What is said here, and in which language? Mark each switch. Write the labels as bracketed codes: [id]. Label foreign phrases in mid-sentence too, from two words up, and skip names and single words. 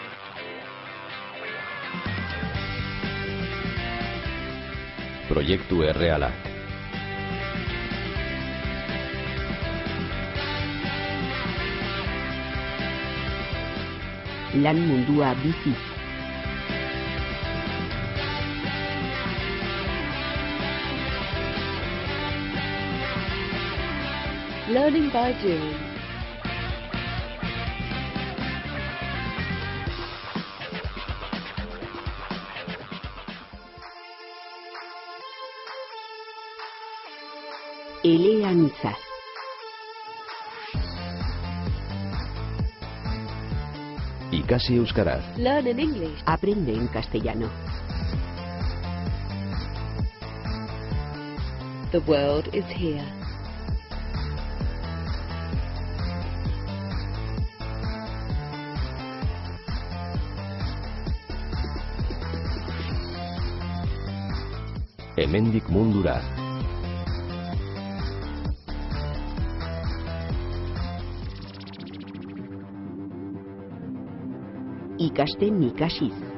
[eu] Proiektu erreala. Lan mundua bizi. [en] Learning by doing. [eu] Eleanitza. Ikasi euskaraz. [en] Learn in English. [es] Aprende en castellano. [en] The world is here. [eu] Hemendik mundura. Ikasten ikasiz.